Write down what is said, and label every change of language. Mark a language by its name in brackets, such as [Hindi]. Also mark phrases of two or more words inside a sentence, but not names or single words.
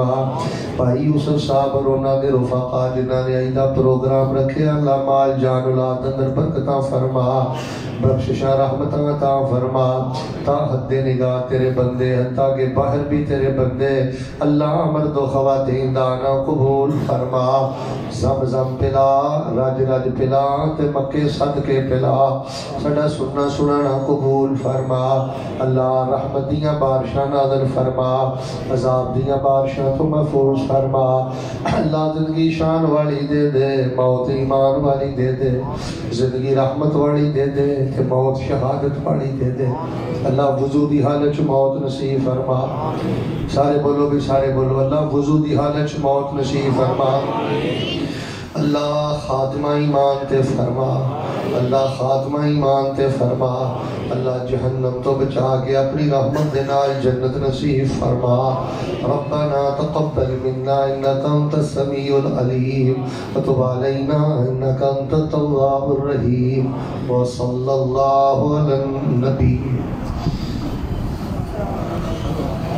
[Punjabi] بھائی یوسف صاحب اور انہاں دے رفقا جنہاں نے ایدہ پروگرام رکھے، اللہ مال جان اولاد اندر برکتاں فرما، بخششاں رحمتاں عطا فرما، تا حد نگاہ تیرے بندے حتیٰ کہ باہر بھی تیرے بندے، اللہ مرد و خواتین دانا قبول فرما، زم زم پلا رج رج پلا تے مکے صدقے پلا، سڑا سننا سنانا قبول فرما، اللہ رحمت دیاں بارشاں نازل فرما، عذاب دیاں بارشاں تو محفوظ فرما، اللہ زندگی شان والی دے دے، موت ایمان والی دے دے، زندگی رحمت والی دے دے کہ موت شہادت والی دے دے، اللہ وضو دی حالت چ موت نصیب فرما، سارے بولو بھی سارے بولو، اللہ وضو دی حالت چ موت نصیب فرما، اللہ خاتمہ ایمان تے فرما، اللہ خاتمہ ایمان تے فرما، اللہ جہنم تو بچا کے اپنی رحمت دنال جنت نصیب فرما، [Arabic] ربنا تقبل منا انکا انت السمیع العلیم وتب علینا انکا انت التواب الرحیم وصلی اللہ علی النبی